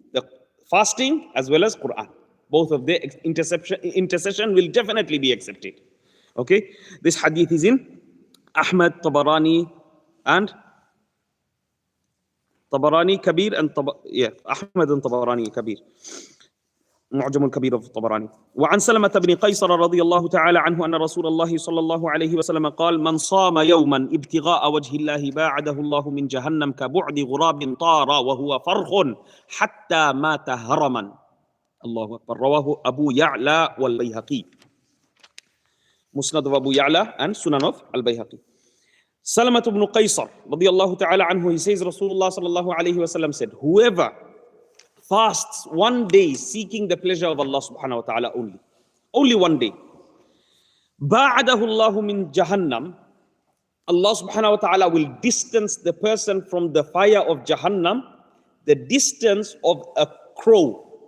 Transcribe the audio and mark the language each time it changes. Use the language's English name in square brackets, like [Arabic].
[English] The fasting as well as Quran. Both of the intercession will definitely be accepted. Okay, this hadith is in Ahmad, Tabarani, and Tabarani Kabir, and Ahmad and Tabarani Kabir. [Arabic] معجم الكبير [English] of [Arabic] الطبراني. وعن سلمة بن قيصر رضي الله تعالى عنه أن رسول الله صلى الله عليه وسلم قال: من صام يوما ابتغاء وجه الله باعده الله من جهنم كبعد غراب طار وهو فرخ حتى مات هرما. الله أكبر. رواه أبو يعلى والبيهقي. [English] مسند of Abu Ya'la and Sunan of Al-Bayhaqi. Salamat ibn Qaysar radiyallahu ta'ala anhu, he says Rasulullah sallallahu alayhi wa sallam said, whoever fasts one day seeking the pleasure of Allah subhanahu wa ta'ala only one day, [Arabic] ba'adahu Allahu min Jahannam, [English] Allah subhanahu wa ta'ala will distance the person from the fire of Jahannam, the distance of a crow.